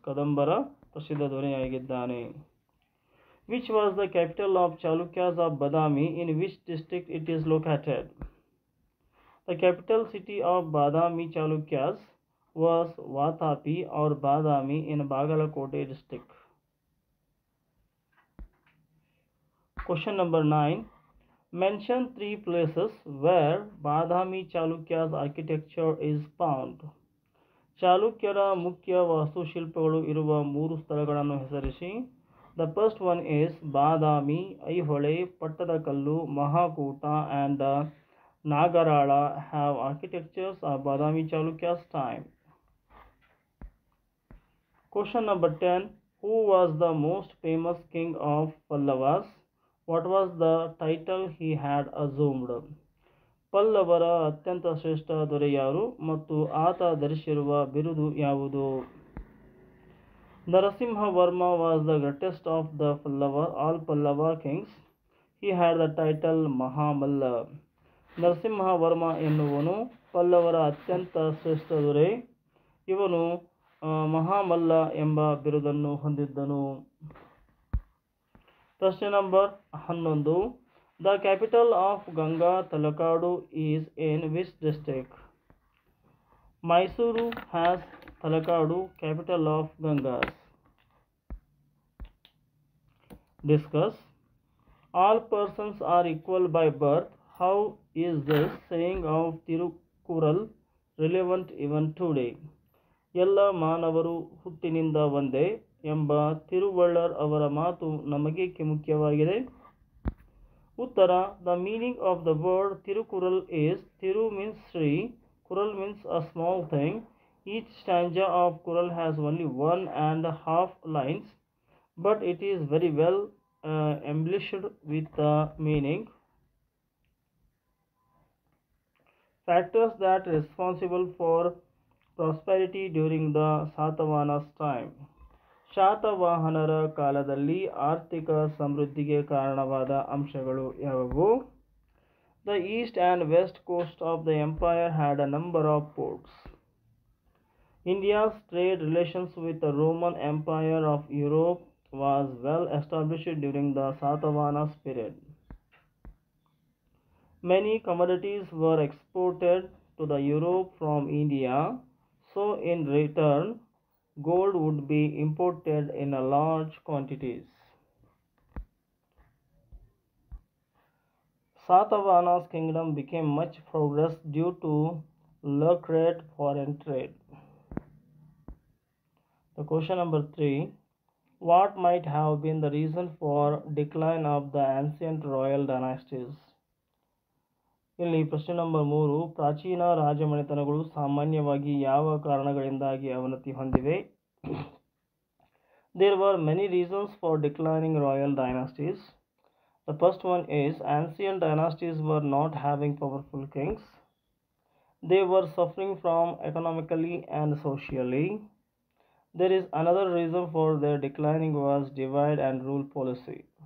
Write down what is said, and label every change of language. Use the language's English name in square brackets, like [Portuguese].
[Kannada] ಕದಂಬರ ಪ್ರಸಿದ್ಧ ದೊರೆಯಾಗಿದ್ದಾನೆ. [English] Which was the capital of Chalukyas of Badami? In which district it is located? The capital city of Badami Chalukyas was Vatapi or Badami in Bagalkot district. Question number 9. Mention 3 places where Badami Chalukya's architecture is found. [Kannada] ಚಾಲುಕ್ಯರ ಮುಖ್ಯ ವಾಸ್ತುಶಿಲ್ಪಗಳು ಇರುವ 3 ಸ್ಥಳಗಳನ್ನು ಹೆಸರಿಸಿ. [English] The first one is Badami, Aihole, Pattadakal, Mahakuta and Nagarala have architectures of Badami Chalukya's time. Question number 10. Who was the most famous king of Pallavas? What was the title he had assumed? [Kannada] ಪಲ್ಲವರ ಅತ್ಯಂತ ಶ್ರೇಷ್ಠ ದೊರೆ ಯಾರು ಮತ್ತು ಆತ ಧರಿಸಿರುವ ಬಿರುದು ಯಾವುದು? [English] Narasimhavarma was the greatest of the all Pallava kings. He had the title Mahamalla. [Kannada] Narasimhavarma ಎನ್ನುವನು ಪಲ್ಲವರ ಅತ್ಯಂತ ಶ್ರೇಷ್ಠ ದೊರೆ. ಇವನು ಮಹಾಮಲ್ಲ ಎಂಬ ಬಿರುದನ್ನು ಹೊಂದಿದ್ದನು. ಪ್ರಶ್ನೆ number 11. [English] The capital of Ganga Talakadu is in which district? Mysuru has Talakadu, capital of Gangas. Discuss. All persons are equal by birth. How is this saying of Tirukural relevant even today? [Kannada] ಎಲ್ಲ ಮಾನವರು ಹುಟ್ಟಿನಿಂದ ಒಂದೇ ಎಂಬ ತಿರುವಳ್ಳರ್ ಅವರ ಮಾತು ನಮಗೇಕೆ ಮುಖ್ಯವಾಗಿದೆ? ಉತ್ತರ. [English] The meaning of the word Tirukural is Tiru means Sri, Kural means a small thing. Each stanza of Kural has only 1.5 lines, but it is very well embellished with the meaning. Factors that are responsible for prosperity during the Satavahana's time. ಶಾತವಾಹನರ ಕಾಲದಲ್ಲಿ ಆರ್ಥಿಕ ಸಮೃದ್ಧಿಗೆ ಕಾರಣವಾದ ಅಂಶಗಳು ಯಾವುವು? The east and west coast of the empire had a number of ports. India's trade relations with the Roman Empire of Europe was well established during the Satavahana's period. Many commodities were exported to the Europe from India, so in return gold would be imported in large quantities. Satavahana's kingdom became much progressed due to lucrative foreign trade. The question number 3. What might have been the reason for decline of the ancient royal dynasties? [Kannada] ಇಲ್ಲಿ ಪ್ರಶ್ನೆ number 3. ಪ್ರಾಚೀನ ರಾಜಮನೆತನಗಳು ಸಾಮಾನ್ಯವಾಗಿ ಯಾವ ಕಾರಣಗಳಿಂದಾಗಿ ಅವನತಿ ಹೊಂದಿವೆ? [English] There were many reasons for declining royal dynasties. The first one is ancient dynasties were not having powerful kings. They were suffering from economically and socially. There is another reason for their declining was divide and rule policy.